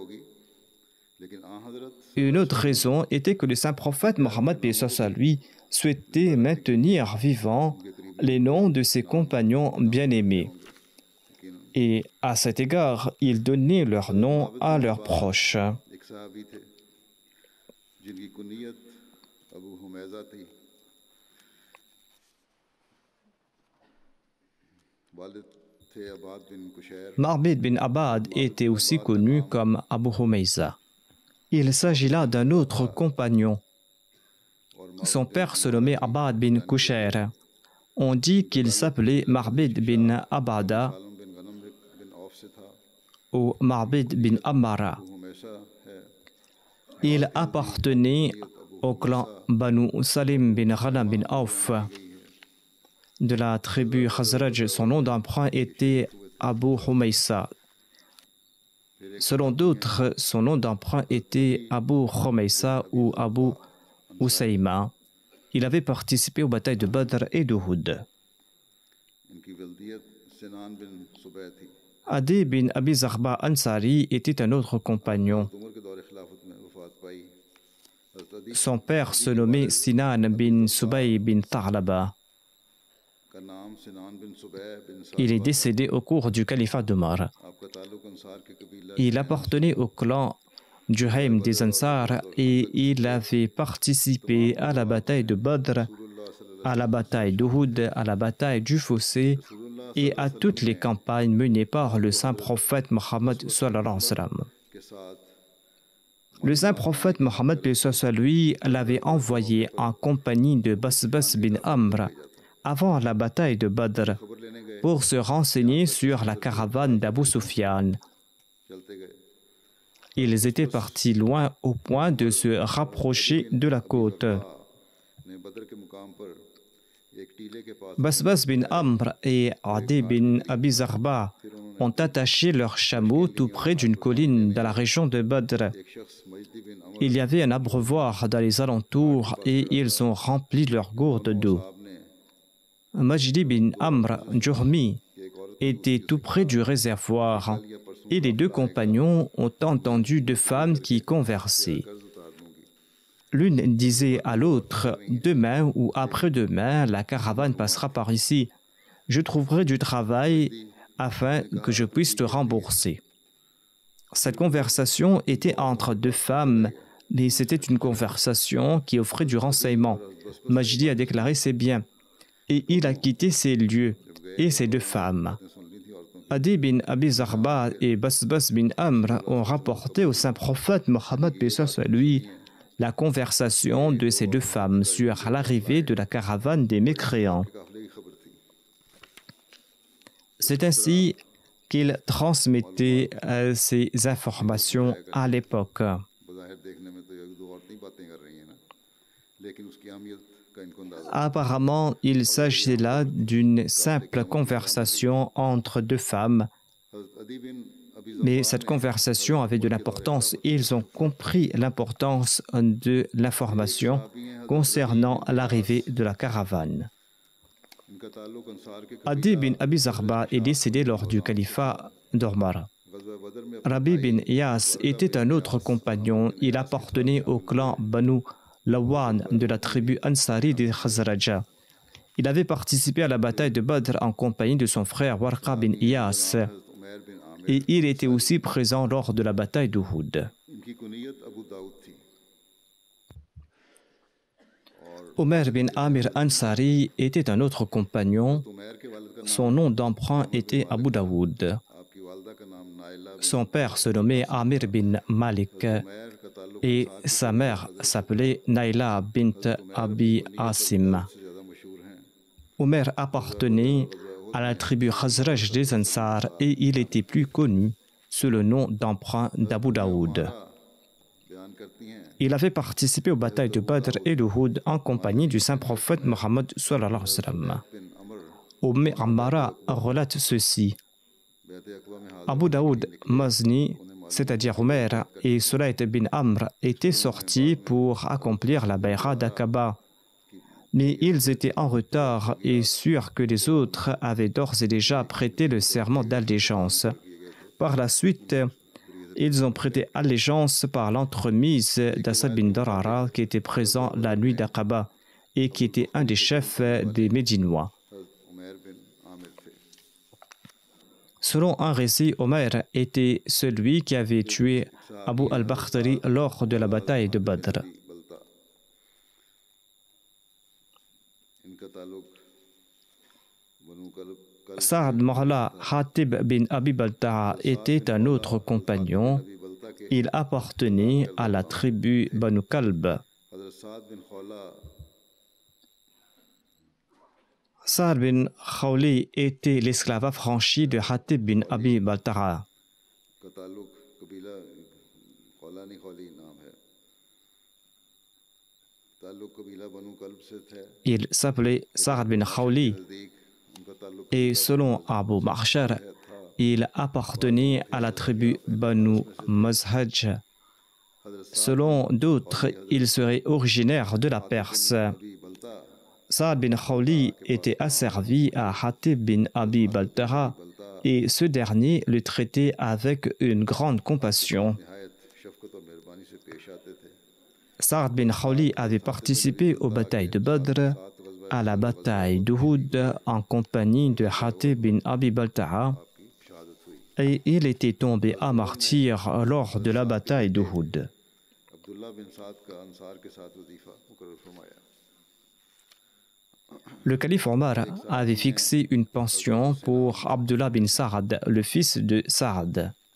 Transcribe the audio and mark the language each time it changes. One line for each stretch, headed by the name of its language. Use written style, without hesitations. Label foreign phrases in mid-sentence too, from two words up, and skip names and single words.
French: Une autre raison était que le saint prophète Mohammed paix soit sur lui souhaitait maintenir vivants les noms de ses compagnons bien-aimés. Et à cet égard, il donnait leur nom à leurs proches. Marbid bin Abad était aussi connu comme Abu Humayza. Il s'agit là d'un autre compagnon. Son père se nommait Abad bin Kushair. On dit qu'il s'appelait Marbid bin Abada ou Marbid bin Ammara. Il appartenait au clan Banu Salim bin Ghanam bin Auf. De la tribu Khazraj, son nom d'emprunt était Abu Humaysa. Selon d'autres, son nom d'emprunt était Abu Khumaysa ou Abu Usayma. Il avait participé aux batailles de Badr et d'Uhud. Adi bin Abi Zaghba Ansari était un autre compagnon. Son père se nommait Sinan bin Subay bin Thalaba.
Urdu: کا نام سنان بن صبیح بن
French: Il est
Urdu: ثعلبہ تھا.
French: décédé au cours du califat d'Omar.
Urdu: آپ کا تعلق انصار کے قبیلہ
French: Il appartenait au clan Juhaym des Ansar et il avait participé à la bataille de Badr, à la bataille d'Uhud, à la bataille du Fossé et à toutes les campagnes menées par le saint prophète Mohammed
Arabic: صلى الله عليه وسلم.
Urdu: کے ساتھ
French: Le saint prophète Mohammed lui l'avait envoyé en compagnie de Basbas bin Amr avant la bataille de Badr
Urdu: خبر لینے گئے,
French: pour se renseigner sur la caravane d'Abu Sufyan.
Urdu: چلتے گئے.
French: Ils étaient partis loin au point de se rapprocher de la côte.
Urdu: نے بدر کے مقام پر ایک ٹیلے کے پاس
French: Basbas bin Amr et Adi bin Abi Zarba ont attaché leurs chameaux tout près d'une colline dans la région de Badr.
Urdu: ایک شخص مجدی بن عمرو
French: Il y avait un abreuvoir dans les alentours et ils ont rempli leurs gourdes d'eau.
Urdu: صاحب نے
French: Majdi bin Amr Juhmi était tout près du réservoir et les deux compagnons ont entendu deux femmes qui conversaient.
Urdu: قرض اتار دوں گی.
French: L'une disait à l'autre, demain ou après-demain, la caravane passera par ici. Je trouverai du travail afin que je puisse te rembourser. Cette conversation était entre deux femmes, mais c'était une conversation qui offrait du renseignement. Majdi a déclaré ses biens et il a quitté ces lieux et ces deux femmes.
Urdu: نے سن لی تھی عورتوں کی.
French: Adi bin Abi Zarba et Basbas bin Amr ont rapporté au saint prophète Mohammed lui la conversation de ces deux femmes sur l'arrivée de la caravane des mécréants.
Urdu: قافلے کی خبر تھی.
French: C'est ainsi qu'ils transmettaient ces informations à l'époque.
Urdu: بظاہر دیکھنے میں تو یہ دو عورتیں ہی باتیں کر رہی ہیں نا، لیکن اس کی اہمیت کا ان کو اندازہ
French: Apparemment, il s'agit là d'une simple conversation entre deux femmes,
Urdu: हज़रत अदी बिन अबी
French: mais cette conversation avait de l'importance et ils ont compris l'importance de l'information concernant l'arrivée de la caravane.
Urdu: ان کا تعلق انصار کے
French: Adi bin Abi Zarba est décédé lors du califat d'Omar.
Urdu: غزوہ بدر میں
French: Rabi bin Iyas était un autre compagnon. Il appartenait au clan Banu Lawan de la tribu Ansari des Khazraja. Il avait participé à la bataille de Badr en compagnie de son frère Warqa bin Iyas
Urdu: हज़रत उमैर बिन आमिर,
French: et il était aussi présent lors de la bataille d'Uhud.
Urdu: ان کی کنیت ابو داؤد تھی.
French: Omer bin Amir Ansari était un autre compagnon.
Urdu: عمیر کے والد کا
French: Son nom d'emprunt était Abu Daoud.
Urdu: آپ کی والدہ کا نام نائلہ بن
French: Son père se nommait Amir bin Malik
Urdu: عمیر کا تعلق
French: et sa mère s'appelait Naila bint Abi Asim.
Urdu: سے زیادہ مشہور ہیں.
French: Omer appartenait à la tribu Khazraj des Ansar et il était plus connu sous le nom d'emprunt d'Abu Daoud.
Urdu: بیان کرتی ہیں
French: Il avait participé aux batailles de Badr et d'Uhud en compagnie du saint prophète Mohammed
Arabic: صلى الله عليه وسلم.
Urdu: बिन अमर
French: Umm Ammara relate ceci.
Urdu: بیعت عقبہ میں حاضر
French: Abu Daoud Mazni, c'est-à-dire Omer, et Sulayt bin Amr étaient sortis pour accomplir la Bayra d'Aqaba. Mais ils étaient en retard et sûrs que les autres avaient d'ores et déjà prêté le serment d'allégeance. Par la suite, ils ont prêté allégeance par l'entremise d'Asad bin Darara qui était présent la nuit d'Aqaba et qui était un des chefs des Médinois.
Urdu: حضرت عمیر بن عامر تھے.
French: Selon un récit, Omer était celui qui avait tué Abu al-Bakhtari lors de la bataille de Badr.
Urdu: بلتعہ ان کا تعلق بنو کلب
French: Saad Mawla Hatib bin Abi Balta'a était un autre compagnon.
Urdu: نبی بلتعہ کے
French: Il appartenait à la tribu Banu Kalb.
Urdu: हज़रत साद बिन खौला
French: Saad bin Khawli était l'esclave affranchi de Hatib bin Abi Balta'a.
Urdu: کا تعلق قبیلہ خولہ نہیں خولی نام ہے، تعلق قبیلہ بنو کلب سے تھے.
French: Il s'appelait Saad bin Khawli
Urdu: نزدیک ان کا تعلق
French: et selon Abu Mahshar, il appartenait à la tribu Banu Mazhaj.
Urdu: हज़रत
French: Selon d'autres, il serait originaire de la Perse.
Urdu: نبی بلتعہ
French: Saad bin Khawli était asservi à Hatib bin Abi Balta'a et ce dernier le traitait avec une grande compassion.
Urdu: نہایت شفقت اور مہربانی سے پیش آتے تھے.
French: Saad bin Khawli avait participé aux batailles de Badr, à la bataille d'Uhud en compagnie de Hatib bin Abi Balta'a et il était tombé à martyr lors de la bataille d'Uhud. Le calife Omar avait fixé une pension pour Abdullah bin Sa'ad, le fils de Sa'ad.